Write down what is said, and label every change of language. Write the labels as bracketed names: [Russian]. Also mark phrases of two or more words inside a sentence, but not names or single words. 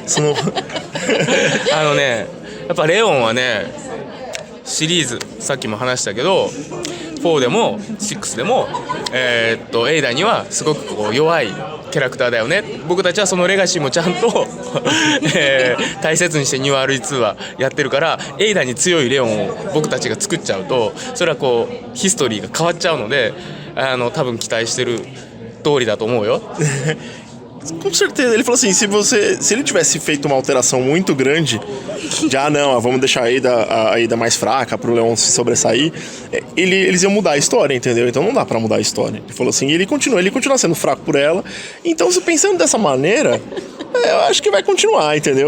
[Japanese] やっぱレオンはねシリーズさっきも話したけど4でも6でもエイダにはすごくこう弱いキャラクターだよね。僕たちはそのレガシーもちゃんと大切にしてニュー RE2 はやってるから、エイダに強いレオンを僕たちが作っちゃうとそれはこうヒストリーが変わっちゃうので多分期待してる通りだと思うよ。 [Portuguese] Com certeza, ele falou assim, se ele tivesse feito uma alteração muito grande, vamos deixar a Ada mais fraca pro Leon se sobressair, eles iam mudar a história, entendeu? Então não dá pra mudar a história. Ele falou assim, ele continua sendo fraco por ela, então se pensando dessa maneira, eu acho que vai continuar, entendeu?